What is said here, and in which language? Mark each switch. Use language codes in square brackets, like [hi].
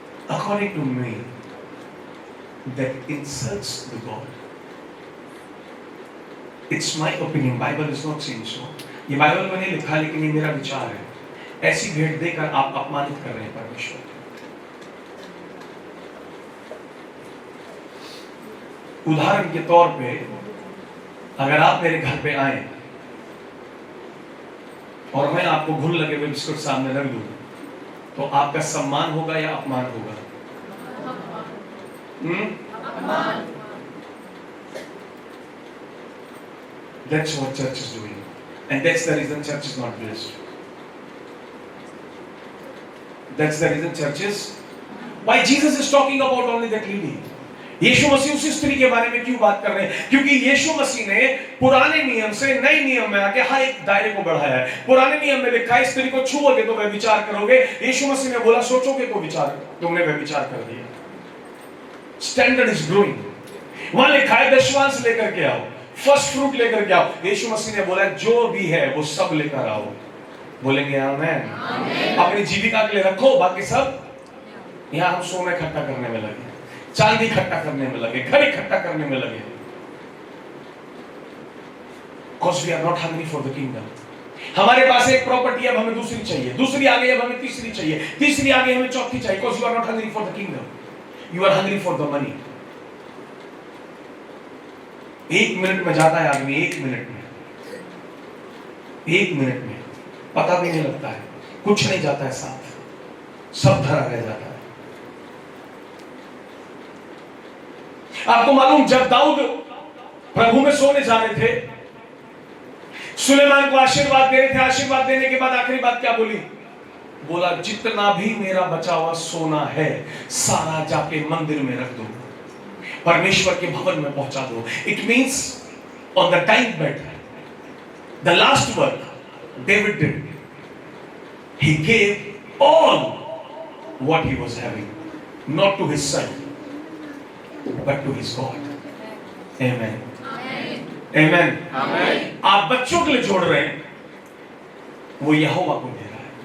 [en] According to me, that insults the God. It's my opinion. Bible is not saying so. [hi] ये Bible में नहीं लिखा, लेकिन ये मेरा विचार है। ऐसी भेंट देकर आप अपमानित कर रहे हैं परमेश्वर। उदाहरण के तौर पे अगर आप मेरे घर पे आए और मैं आपको घुन लगे हुए बिस्कुट सामने रख दूं, तो आपका सम्मान होगा या अपमान होगा? [en] That's what church is doing, and that's the reason church is not blessed. That's the reason church is. Why Jesus is talking about only that lady? [hi] यीशु मसीह उस स्त्री के बारे में क्यों बात कर रहे हैं? क्योंकि यीशु मसीह ने पुराने नियम से नए नियम में आके हर एक दायरे को बढ़ाया है। पुराने नियम में लिखा है स्त्री को छुओगे तो व्यभिचार करोगे। यीशु मसीह ने बोला सोचोगे तो विचार, तुमने व्यभिचार कर दिया। [en] Standard is growing. [hi] वहां लिखा है दशमांश लेकर के आओ, फर्स्ट फ्रूट लेकर के आओ। यीशु मसीह ने बोला जो भी है वो सब लेकर आओ। बोलेंगे आमीन। अपनी जीविका के लिए रखो, बाकी सब। यहां हम सोना इकट्ठा करने में लगे, चांदी इकट्ठा करने में लगे, घर इकट्ठा करने में लगे। [en] Because we are not hungry for the kingdom. [hi] हमारे पास एक प्रॉपर्टी है, अब हमें दूसरी चाहिए, दूसरी आ गई अब हमें तीसरी चाहिए, तीसरी आ गई हमें चौथी चाहिए। [en] Because you are not hungry for the kingdom. You are hungry for the money. [hi] 1 minute में जाता है आदमी, 1 मिनट में, 1 मिनट में पता भी नहीं लगता है, कुछ नहीं जाता है साथ, सब धरा रह जाता है। आपको मालूम जब दाऊद प्रभु में सोने जा रहे थे, सुलेमान को आशीर्वाद दे रहे थे, आशीर्वाद देने के बाद आखिरी बात क्या बोली? बोला जितना भी मेरा बचा हुआ सोना है सारा जाके मंदिर में रख दो, परमेश्वर के भवन में पहुंचा दो। [en] It means on the time bed, the last work David did, he gave all what he was having, not to his son but to his God. Amen. Amen. Amen. [hi] आप बच्चों के लिए जोड़ रहे हैं, वो यहोवा को दे रहा है।